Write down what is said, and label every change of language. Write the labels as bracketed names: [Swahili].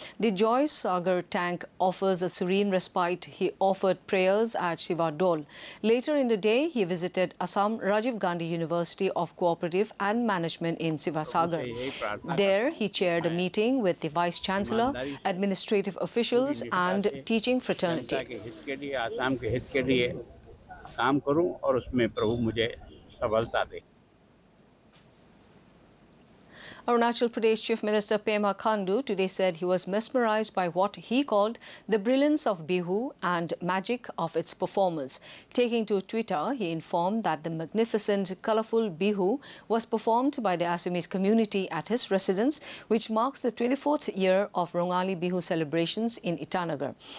[English] The Joy Sagar tank offers a serene respite. He offered prayers at Shiva Dol. Later in the day, he visited Assam Rajiv Gandhi University of Cooperative and Management in Sivasagar. There, he chaired a meeting with the Vice Chancellor, administrative officials and teaching fraternity. [Hindi] Assam के हित के लिए काम करूं और उसमें प्रभु मुझे सफलता दे। [English] Arunachal Pradesh Chief Minister Pema Khandu today said he was mesmerized by what he called the brilliance of Bihu and magic of its performers. Taking to Twitter, he informed that the magnificent, colourful Bihu was performed by the Assamese community at his residence, which marks the 24th year of Rongali Bihu celebrations in Itanagar.